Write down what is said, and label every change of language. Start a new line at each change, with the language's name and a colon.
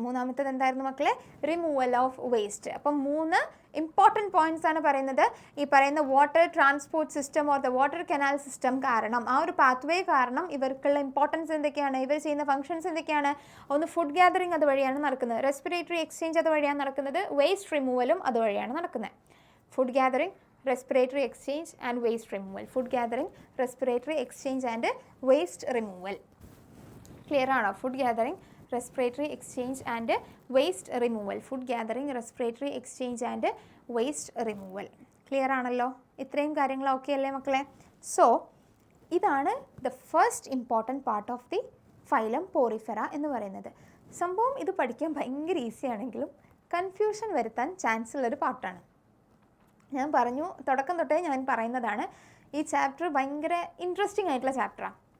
Malayalam: മൂന്നാമത്തേത് എന്തായിരുന്നു മക്കളെ?
English: Removal of waste.
Malayalam: അപ്പം 3 ഇമ്പോർട്ടൻറ്റ് പോയിന്റ്സ് ആണ് പറയുന്നത്. ഈ പറയുന്ന water transport system or the water canal system കാരണം, ആ ഒരു പാത്വേ കാരണം ഇവർക്കുള്ള ഇമ്പോർട്ടൻസ് എന്തൊക്കെയാണ്? ഇവർ ചെയ്യുന്ന ഫംഗ്ഷൻസ് എന്തൊക്കെയാണ്? ഒന്ന് ഫുഡ് ഗ്യാദറിങ് അതുവഴിയാണ് നടക്കുന്നത്, റെസ്പിറേറ്ററി എക്സ്ചേഞ്ച് അതുവഴിയാണ് നടക്കുന്നത്, വേസ്റ്റ് റിമൂവലും അതുവഴിയാണ് നടക്കുന്നത്.
English: Food gathering, respiratory exchange and waste removal. Food gathering, respiratory exchange and waste removal. Clear ആണോ? Food gathering, respiratory exchange and waste removal. Food gathering, respiratory exchange and waste removal.
Malayalam: Clear ആണല്ലോ? ഇത്രയും കാര്യങ്ങൾ okay അല്ലേ മക്കളെ? So ഇതാണ്
English: the first important part of the phylum Porifera
Malayalam: എന്ന് പറയുന്നത്. സംഭവം ഇത് പഠിക്കാൻ ഭയങ്കര ഈസി ആണെങ്കിലും കൺഫ്യൂഷൻ വരുത്താൻ ചാൻസ് ഉള്ളൊരു പാർട്ടാണ്. ഞാൻ പറഞ്ഞു, തുടക്കം തൊട്ടേ ഞാൻ പറയുന്നതാണ്, ഈ ചാപ്റ്റർ ഭയങ്കര ഇൻട്രസ്റ്റിംഗ് ആയിട്ടുള്ള ചാപ്റ്ററാണ്.